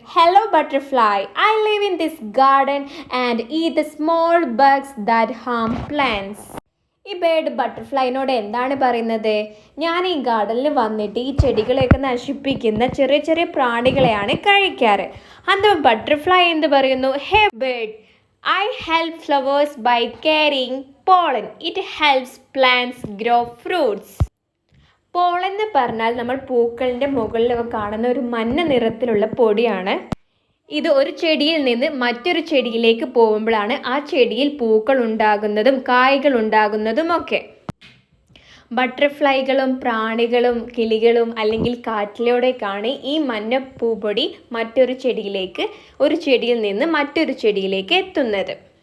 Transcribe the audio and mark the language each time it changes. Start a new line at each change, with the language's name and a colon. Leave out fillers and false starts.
English: Hello butterfly, I live in this garden and eat the small bugs that harm plants.
Malayalam: ഈ bird ബട്ടർഫ്ലൈനോട് എന്താണ് പറയുന്നത്? ഞാൻ ഈ ഗാർഡനിൽ വന്നിട്ട് ഈ ചെടികളെയൊക്കെ നശിപ്പിക്കുന്ന ചെറിയ ചെറിയ പ്രാണികളെയാണ് കഴിക്കാറ്. അന്ന് ബട്ടർഫ്ലൈ എന്ത് പറയുന്നു?
English: Hey bird, I help flowers by carrying pollen. It helps plants grow fruits.
Malayalam: Pollen എന്ന് പറഞ്ഞാൽ നമ്മൾ പൂക്കളിൻ്റെ മുകളിലൊക്കെ കാണുന്ന ഒരു മഞ്ഞ നിറത്തിലുള്ള പൊടിയാണ്. ഇത് ഒരു ചെടിയിൽ നിന്ന് മറ്റൊരു ചെടിയിലേക്ക് പോകുമ്പോഴാണ് ആ ചെടിയിൽ പൂക്കൾ ഉണ്ടാകുന്നതും കായ്കൾ ഉണ്ടാകുന്നതും ഒക്കെ. ബട്ടർഫ്ലൈകളും പ്രാണികളും കിളികളും അല്ലെങ്കിൽ കാറ്റിലൂടെയൊക്കെയാണ് ഈ മഞ്ഞ പൂപ്പൊടി മറ്റൊരു ചെടിയിലേക്ക്, ഒരു ചെടിയിൽ നിന്ന് മറ്റൊരു ചെടിയിലേക്ക് എത്തുന്നത്.